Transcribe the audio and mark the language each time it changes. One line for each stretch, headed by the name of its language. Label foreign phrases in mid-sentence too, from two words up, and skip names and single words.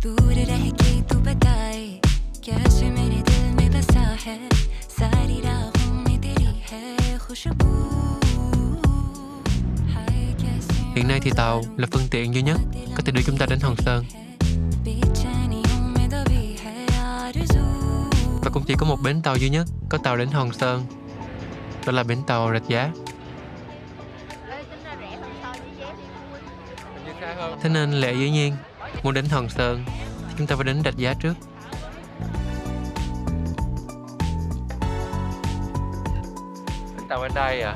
Hindi: दूर रह के तू बताए कैसे मेरे दिल में बसा है सारी राहों में तेरी है खुशबू. हाय कैसे
Vietnamese: Hiện nay thì tàu là phương tiện duy nhất có thể đưa chúng ta đến Hòn Sơn.
Hindi: बेचैनियों में दबी है आरज़ू.
Vietnamese: Và cũng chỉ có một bến tàu duy nhất có tàu đến Hòn Sơn, đó là bến tàu Rạch Giá. Thế nên lẽ dĩ nhiên, muốn đến Hòn Sơn thì chúng ta phải đến Rạch Giá trước. Bến tàu ở đây à?